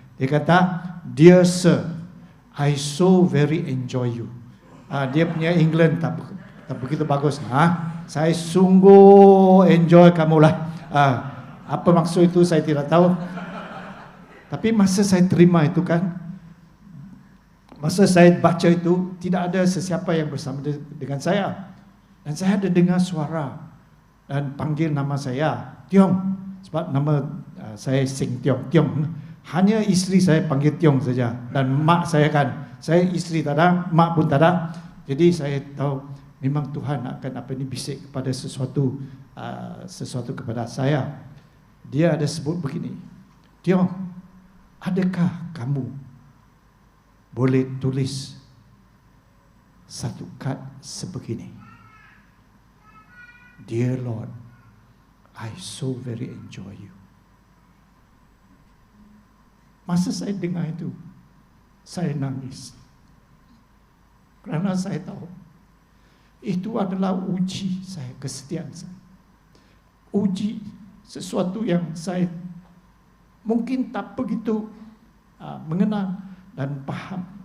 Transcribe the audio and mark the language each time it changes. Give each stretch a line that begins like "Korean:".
Malay: Dia kata,
English: "Dear sir, I so very enjoy you."
Malay: Dia punya England tak begitu bagus. Saya sungguh enjoy kamu lah. Apa maksud itu saya tidak tahu. Tapi masa saya terima itu kan, masa saya baca itu, tidak ada sesiapa yang bersama dengan saya. Dan saya ada dengar suara dan panggil nama saya, "Tiong." sebab nama saya Seng Tiong. Tiong. Hanya isteri saya panggil Tiong saja. Dan mak saya kan. Saya isteri tak ada, mak pun tak ada. Jadi saya tahu memang Tuhan akan bisik kepada sesuatu kepada saya. Dia ada sebut begini. Tiong, adakah kamu boleh tulis satu kad sebegini?
English: Dear Lord, I so very enjoy you.
Malay: Masa saya dengar itu, saya nangis. Kerana saya tahu, itu adalah uji saya, kesetiaan saya. Uji sesuatu yang saya mungkin tak begitu mengenal dan paham.